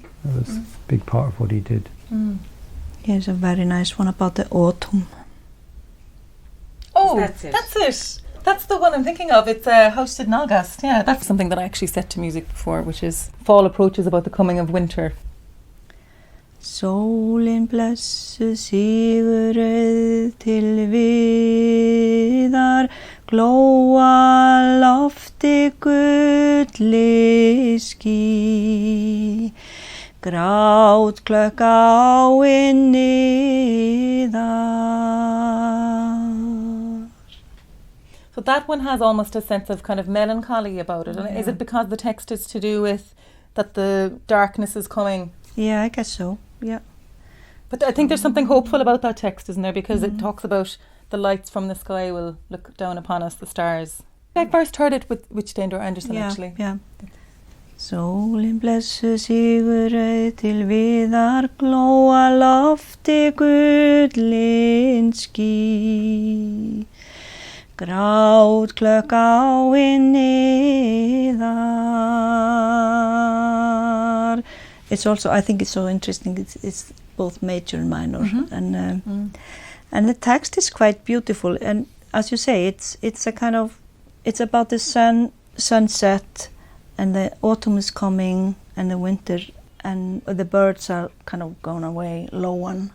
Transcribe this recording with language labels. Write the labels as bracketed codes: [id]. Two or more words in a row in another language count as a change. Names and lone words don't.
[en] That was a big part of what he did. Here's a very nice one about the autumn. Oh, That's it. That's the one I'm thinking of. It's Haustid Nalgast. Yeah, that's something that I actually set to music before, which is fall approaches about the coming of winter. [is] Sólin blessuð sigurauð til viðar glóa lofti gulli ský grát klökk áin niðar. [en] So that one has almost a sense of kind of melancholy about it. And is it because the text is to do with that the darkness is coming? Yeah, I guess so. Yeah. But I think there's something hopeful about that text, isn't there? Because it talks about the lights from the sky will look down upon us, the stars. I first heard it with Steindór Anderson, actually. Yeah. [is] Sólin blessu sigurauð til viðar glóa lofti gullin ský. Grát klökk áin niðar. [en] It's also, I think it's so interesting, it's both major and minor. And the text is quite beautiful, and as you say, it's a kind of, it's about the sunset, and the autumn is coming, and the winter, and the birds are kind of gone away, lowan.